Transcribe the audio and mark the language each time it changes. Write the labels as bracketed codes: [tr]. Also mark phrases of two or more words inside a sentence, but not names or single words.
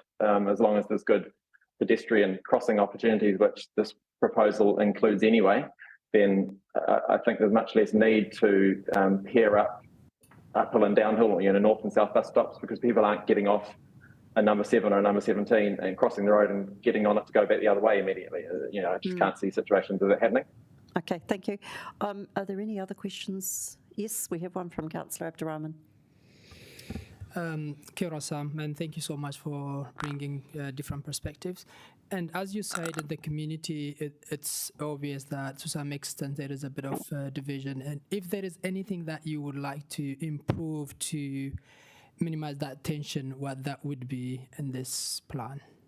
[en] As long as there's good pedestrian crossing opportunities, which this proposal includes anyway, then I think there's much less need to pair up uphill and downhill, north and south bus stops, because people aren't getting off a number 7 or a number 17 and crossing the road and getting on it to go back the other way immediately. I just can't see situations of it happening. Okay, thank you. Are there any other questions? Yes, we have one from Councillor Abdurrahman. [mi] Kia ora, Sam, [en] and thank you so much for bringing different perspectives. And as you said, in the community, it's obvious that to some extent there is a bit of division. And if there is anything that you would like to improve to minimize that tension, what that would be in this plan?